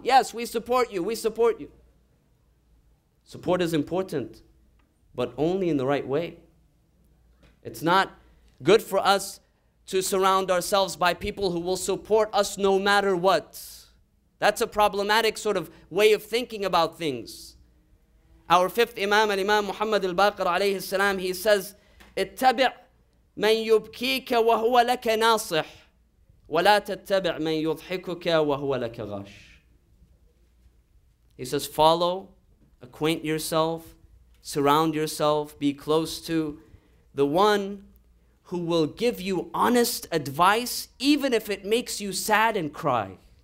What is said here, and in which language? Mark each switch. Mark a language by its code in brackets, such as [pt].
[en] Yes, we support you, we support you. Support is important, but only in the right way. It's not good for us to surround ourselves by people who will support us no matter what. That's a problematic sort of way of thinking about things. Our fifth Imam, Al-Imam Muhammad al-Baqir alayhi salam, he says, [ar] اتبع من يبكيك وهو لك ناصح ولا تتبع من يضحكك وهو لك غاش. [en] He says, follow, acquaint yourself, surround yourself, be close to the one who will give you honest advice even if it makes you sad and cry.